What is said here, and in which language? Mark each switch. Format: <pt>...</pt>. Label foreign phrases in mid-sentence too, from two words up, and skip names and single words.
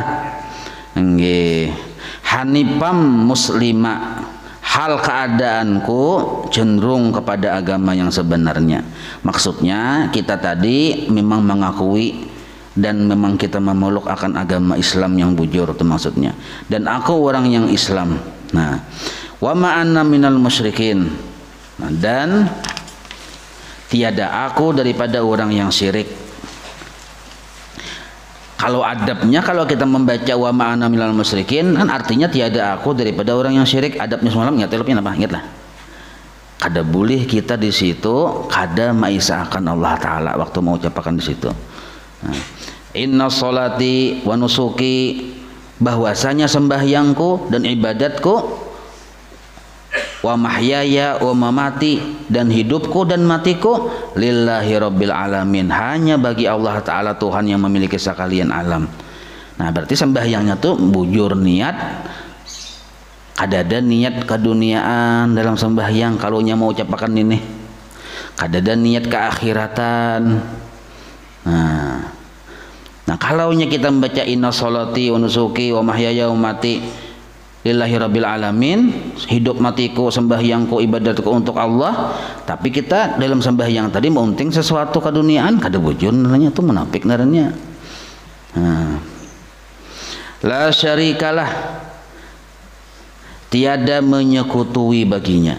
<ar>Nggih. حنيفا مسلما.</ar> <bjn>Hal keadaanku cenderung kepada agama yang sebenarnya. Maksudnya kita tadi memang mengakui dan memang kita memeluk akan agama Islam yang bujur itu maksudnya. Dan aku orang yang Islam. Nah,</bjn> <ar>وما أنا من المشركين.</ar> <bjn>Nah, dan tiada aku daripada orang yang syirik. Kalau adabnya kalau kita membaca</bjn> <ar>وما أنا من المشركين</ar> <bjn>kan artinya tiada aku daripada orang yang syirik. Adabnya semalam ingat telupin apa? Ingatlah. Kada boleh kita di situ kada maisakan Allah Taala waktu mau ucapkan di situ. Nah,</bjn> <ar>إن صلاتي ونسكي</ar> <bjn>bahwasanya sembahyangku dan ibadatku</bjn> <ar>ومحياي ومماتي</ar> <bjn>dan hidupku dan matiku</bjn> <ar>لله رب العالمين</ar> <bjn>hanya bagi Allah Ta'ala Tuhan yang memiliki sekalian alam. Nah berarti sembahyangnya tuh bujur niat kadada niat keduniaan dalam sembahyang kalau nya mau ucapkan ini kadada niat keakhiratan. Nah kalau nya kita membaca</bjn> <ar>إن صلاتي ونسكي ومحياي ومماتي لله رب العالمين</ar> <bjn>hidup matiku sembahyangku ibadatku untuk Allah, tapi kita dalam sembahyang tadi meunting sesuatu keduniaan kada bujur naranya tuh munafik naranya.</bjn> <ar>لا شريك له</ar> <bjn>tiada menyekutui baginya.</bjn>